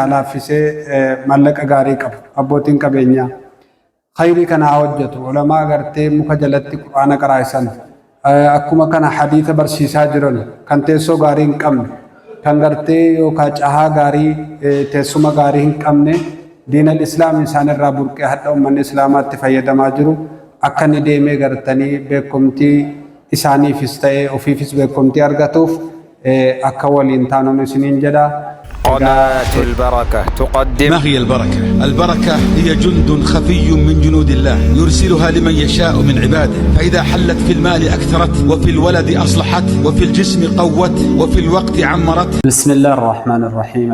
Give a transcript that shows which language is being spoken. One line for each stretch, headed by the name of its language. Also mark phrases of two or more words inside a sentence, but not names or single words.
Oromo: laaffisee mallaqa gaarii qabu abbootiin qabeenyaa khayrii kana hojjetu ulamaa gartee muka jalatti quraana qaraa'isan akkuma kana hadiisa barsiisaa jiran kan teessoo gaarii hin qabne kan gartee yookaan cahaa gaarii teessuma gaarii hin qabne
Arabic: دين الإسلام
Oromo: isaan irraa burqee hadha uummanni islaamaatti fayyadamaa jiru akka ni deemee gartanii beekumtii isaaniifis ta'ee ofiifis beekumtii argatuuf akka waliin taanun isiniin jedha.
Arabic: قناة البركة تقدم. ما هي البركة؟ البركة هي جند خفي من جنود الله يرسلها لمن يشاء من عباده، فإذا حلت في المال أكثرت، وفي الولد أصلحت، وفي الجسم قوت، وفي الوقت عمرت. بسم الله الرحمن الرحيم.